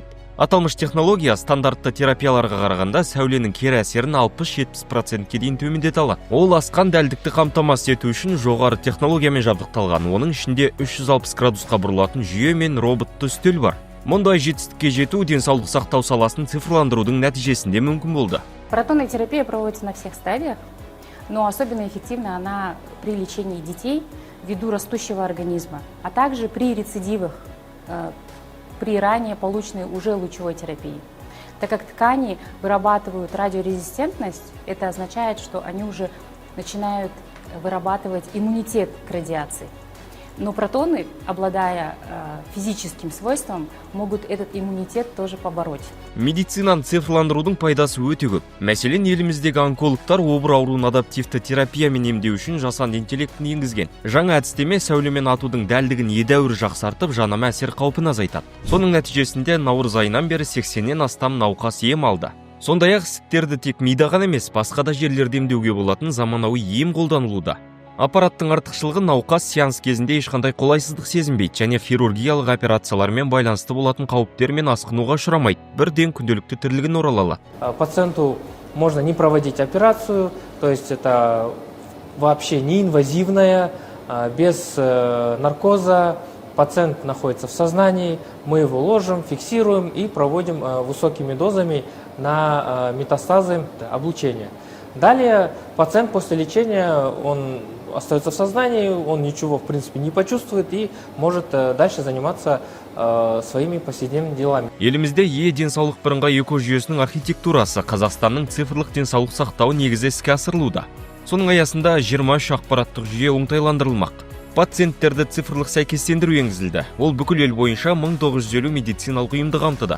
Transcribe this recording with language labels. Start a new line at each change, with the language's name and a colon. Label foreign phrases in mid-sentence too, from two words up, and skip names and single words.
Kazakh: Аталмыш технология стандартты терапияларға қарағанда сәуленің кері әсерін 60-70%-ке дейін төмендете алады. Ол асқан дәлдікті қамтамасыз ету үшін жоғары технологиямен жабдықталған. Оның ішінде 360 градусқа бұрылатын жүйе мен роботты үстел бар. Мұндай жетістікке жету денсаулық сақтау саласын цифрландырудың нәтижесінде мүмкін болды.
Russian: Протонная терапия проводится на всех стадиях, но особенно эффективна она при лечении детей ввиду растущего организма, а также при рецидивах, при ранее полученной уже лучевой терапии. Так как ткани вырабатывают радиорезистентность, это означает, что они уже начинают вырабатывать иммунитет к радиации. Но протоны, обладая физическим свойством, могут этот иммунитет тоже побороть.
Kazakh: Медицинаны цифрландырудың пайдасы өте көп. Мәселен, еліміздегі онкологтар обыр ауруын адаптивті терапиямен емдеу үшін жасанды интеллектін енгізген. Жаңа әдістеме сәулемен атудың дәлдігін едәуір жақсартып, жанама әсер қаупін азайтады. Соның нәтижесінде наурыз айынан бері 80-нен астам науқас ем алды. Сондай-ақ ісіктерді тек мида ғана емес, басқа да жерлерде емдеуге болатын заманауи ем қолданылуда. Аппараттың артықшылығы науқас сеанс кезінде ешқандай қолайсыздық сезінбейді және хирургиялық операциялармен байланысты болатын қауіптермен асқынуға ұшырамайды. Бірден күнделікті тірлігін орала алады.
Russian: Пациенту можно не проводить операцию, то есть это вообще неинвазивная, без наркоза. Пациент находится в сознании, мы его ложим, фиксируем и проводим высокими дозами на метастазы облучения. Далее пациент после лечения, он остается в сознании, он ничего в принципе не почувствует и может дальше заниматься своими повседневными делами.
Kazakh: Елімізде денсаулық бірыңғай экожүйесінің архитектурасы Қазақстанның цифрлық денсаулық сақтау негізі іске асырылуда. Соның аясында 23 ақпараттық жүйе оңтайландырылмақ. Пациенттерді цифрлық сәйкестендіру енгізілді. Ол бүкіл ел бойынша 1950 медициналық ұйымды қамтыды.